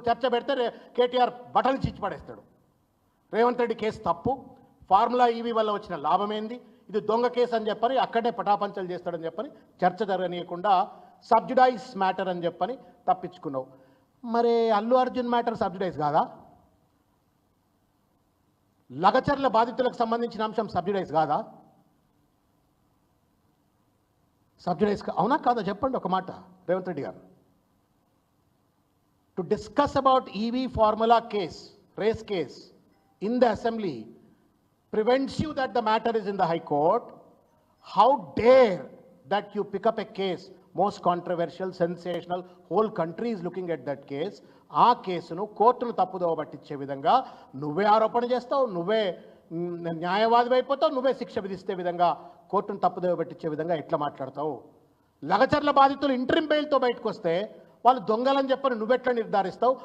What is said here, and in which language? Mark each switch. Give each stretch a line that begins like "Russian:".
Telugu: చర్చ పెడితే కేటీఆర్ బట్టలు చిచ్చి పడేస్తాడు. రేవంత్ రెడ్డి కేసు తప్పు, ఫార్ములా ఈవీ వల్ల వచ్చిన లాభం ఏంది, ఇది దొంగ కేసు అని చెప్పని అక్కడే పటాపంచలు చేస్తాడని చెప్పని చర్చ జరగనీయకుండా సబ్జుడైజ్ మ్యాటర్ అని చెప్పని తప్పించుకున్నావు. మరి అల్లు అర్జున్ మ్యాటర్ సబ్జుడైజ్ కాదా? లగచర్ల బాధితులకు సంబంధించిన అంశం సబ్జుడైజ్ కాదా? సబ్జుడైజ్ అవునా కాదా చెప్పండి ఒక మాట రేవంత్ రెడ్డి గారు.
English: To discuss about EV formula case, race case in the assembly prevents you that the matter is in the high court. How dare that you pick up a case, most controversial, sensational, whole country is looking at that case.
Telugu: ఆ కేసును కోర్టును తప్పుదోవ పట్టించే విధంగా నువ్వే ఆరోపణ చేస్తావు, నువ్వే న్యాయవాది అయిపోతావు, నువ్వే శిక్ష విధిస్తే విధంగా కోర్టును తప్పుదోవ పట్టించే విధంగా ఎట్లా మాట్లాడతావు? లగచర్ల బాధితులు ఇంటరిమ్ బెయిల్తో బయటకు వస్తే వాళ్ళు దొంగలని చెప్పని నువ్వెట్లా నిర్ధారిస్తావు?